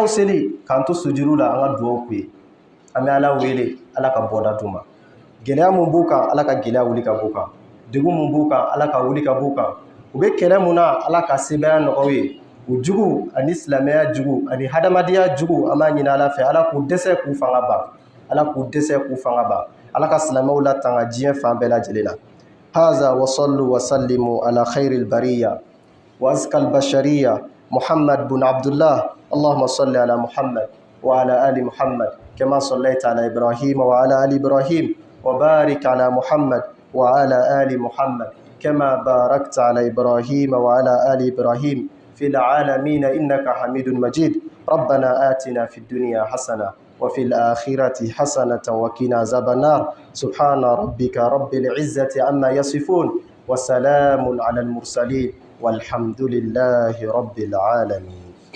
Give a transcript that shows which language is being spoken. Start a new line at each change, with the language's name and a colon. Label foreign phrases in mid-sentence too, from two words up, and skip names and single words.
Bambara: seli k'an to sujuru la an ka dugawu k'u ye an bɛ Ala wele Ala ka bɔda d'u ma gɛlɛya mun b'u kan Ala ka gɛlɛya wuli ka b'u kan degun mun b'u kan Ala ka wuli ka b'u kan u bɛ kɛlɛ mun na Ala ka sebaya nɔgɔw ye u jugu ani silamɛya jugu ani hadamadenya jugu an b'a ɲini Ala fɛ Ala k'u dɛsɛ k'u fanga ban Ala k'u dɛsɛ k'u fanga ban Ala ka silamɛw latanga diɲɛ fan bɛɛ lajɛlen na
Arabic: هذا وصلوا وسلموا على خير البرية وأزكى البشرية محمد بن عبد الله اللهم صل على محمد وعلى آل محمد كما صليت على إبراهيم وعلى آل إبراهيم وبارك على محمد وعلى آل محمد كما باركت على إبراهيم وعلى آل إبراهيم في العالمين إنك حميد مجيد ربنا آتنا في الدنيا حسنة وفي الآخرة حسنة وقنا عذاب النار سبحان ربك رب العزة عما يصفون وسلام على المرسلين والحمد لله رب العالمين